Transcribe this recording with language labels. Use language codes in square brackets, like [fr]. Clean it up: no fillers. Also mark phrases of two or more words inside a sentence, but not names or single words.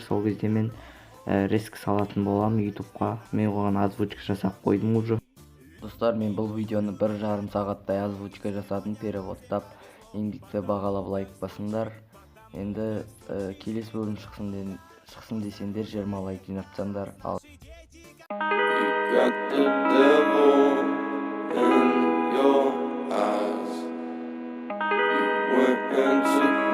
[kk] Сол кезде мен риск салатын боламын ютубқа. Мен оған озвучка жасап қойдым уже. Достар, мен бұл видеоны 1,5 сағаттай озвучка жасадым, переводтап, еңбекті бағалап лайк басыңдар. Енді келесі бөлім шықсын десеңдер 20 лайк жинатсаңдар. [en] You got the devil in your eyes. You went into